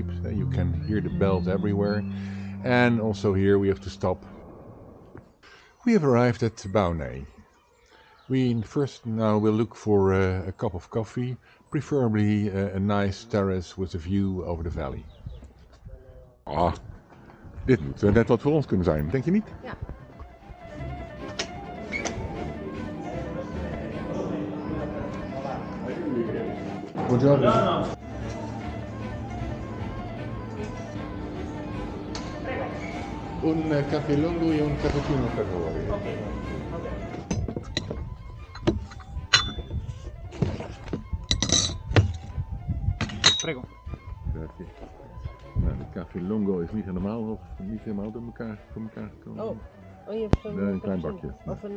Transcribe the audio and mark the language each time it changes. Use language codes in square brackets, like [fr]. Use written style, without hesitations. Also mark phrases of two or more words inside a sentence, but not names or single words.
[en] You can hear the bells everywhere, and also here we have to stop. We have arrived at Baunei. We first now will look for a cup of coffee, preferably a nice terrace with a view over the valley. [nl] Ah, dit moet net wat voor ons kunnen zijn, denk je niet? Ja. [it] Buongiorno. Un caffè lungo e un cappuccino per favore. Prego. [nl] Grazie. Nou, de [it] caffè lungo [nl] is niet helemaal door elkaar gekomen. Oh, je hebt zo'n Nee, een klein bakje. Of een...